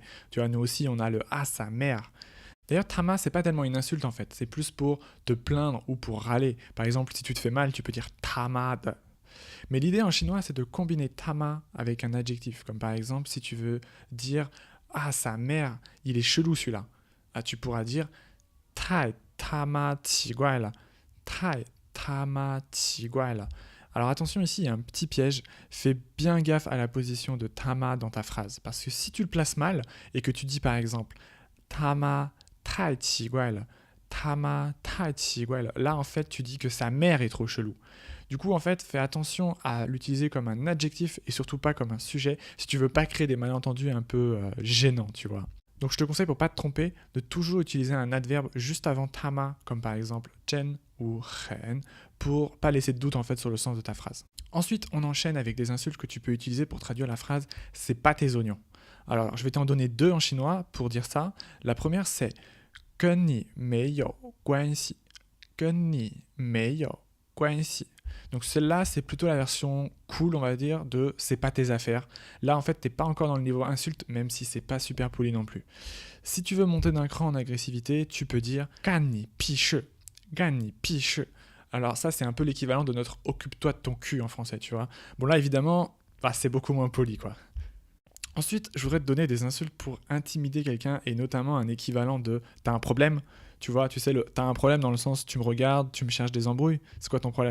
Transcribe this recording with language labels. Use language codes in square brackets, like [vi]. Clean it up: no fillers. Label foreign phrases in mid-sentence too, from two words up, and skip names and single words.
[fr] Tu vois, nous aussi, on a le ah, sa mère. D'ailleurs, tama, c'est pas tellement une insulte en fait, c'est plus pour te plaindre ou pour râler. Par exemple, si tu te fais mal, tu peux dire tamade. Mais l'idée en chinois, c'est de combiner tama avec un adjectif, comme par exemple, si tu veux dire ah, sa mère, il est chelou celui-là. Tu pourras dire [zh] 太他妈奇怪了，太他妈奇怪了. [fr] Alors attention ici, il y a un petit piège. Fais bien gaffe à la position de tama dans ta phrase. Parce que si tu le places mal et que tu dis par exemple [zh] 他妈太奇怪了, 他妈太奇怪了, [fr] là en fait tu dis que sa mère est trop chelou. Du coup en fait fais attention à l'utiliser comme un adjectif et surtout pas comme un sujet si tu veux pas créer des malentendus un peu gênants, tu vois. Donc je te conseille pour pas te tromper de toujours utiliser un adverbe juste avant tama, comme par exemple chen ou ren, pour pas laisser de doute en fait sur le sens de ta phrase. Ensuite, on enchaîne avec des insultes que tu peux utiliser pour traduire la phrase c'est pas tes oignons. Alors, je vais t'en donner deux en chinois pour dire ça. La première c'est [zh] 跟你没有关系，跟你没有关系. [fr] Donc celle-là, c'est plutôt la version cool, on va dire, de c'est pas tes affaires. Là, en fait, t'es pas encore dans le niveau insulte, même si c'est pas super poli non plus. Si tu veux monter d'un cran en agressivité, tu peux dire [zh] 干你屁事, 干你屁事. [fr] Alors ça, c'est un peu l'équivalent de notre occupe-toi de ton cul en français, tu vois. Bon là, évidemment, c'est beaucoup moins poli, quoi. Ensuite, je voudrais te donner des insultes pour intimider quelqu'un et notamment un équivalent de t'as un problème. Tu vois, tu sais, t'as un problème dans le sens tu me regardes, tu me cherches des embrouilles, c'est quoi ton problème?